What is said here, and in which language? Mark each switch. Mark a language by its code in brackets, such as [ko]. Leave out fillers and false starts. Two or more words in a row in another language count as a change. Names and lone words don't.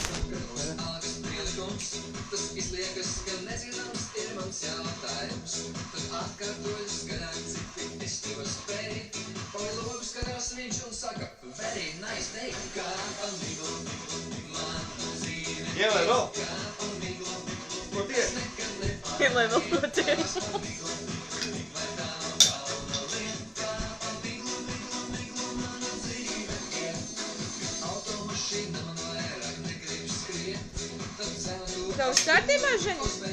[lv] Tas izliekas, ka nezināms ir mans jautājums. Tad atkārtojas skaļāk, cik es to spēju. Pailogu skatās viņš un saka, [en] very nice day, [lv] kā pamiglu. Man dzīve. Ielai vēl? Ko tie? Ielai vēl ko tie. Tev viss kārtībā, Ženi?